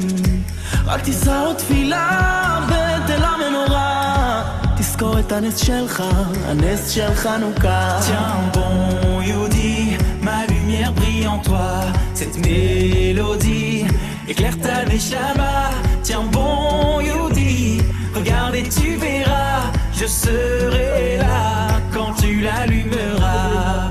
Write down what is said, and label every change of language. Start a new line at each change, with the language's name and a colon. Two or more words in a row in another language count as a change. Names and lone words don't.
Hebrew: רק תישא עוד תפילה בתל המנורה, תזכור את הנס שלך, הנס של חנוכה.
French: Tiens bon Yehudi, ma lumière brille en toi. Cette mélodie éclaire ta neshama. Tiens bon Yehudi, regarde et tu verras, je serai là quand tu l'allumeras.